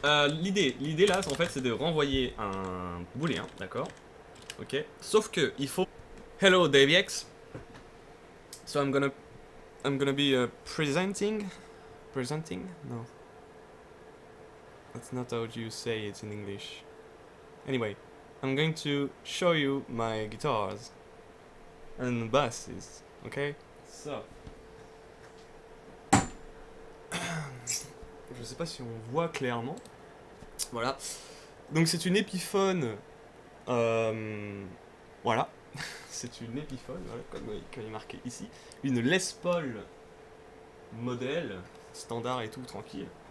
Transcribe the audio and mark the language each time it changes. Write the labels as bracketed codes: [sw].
[fr] L'idée là, en fait, c'est de renvoyer un booléen, d'accord? Ok. Sauf que il faut. [en] Hello DaveX. So I'm gonna be presenting. No. That's not how you say it in English. Anyway, I'm going to show you my guitars and basses. Okay. So. [fr] Je sais pas si on voit clairement. Voilà. Donc c'est une Epiphone. Voilà. C'est une Epiphone, voilà, comme il est marqué ici. Une Les Paul modèle, standard et tout, tranquille.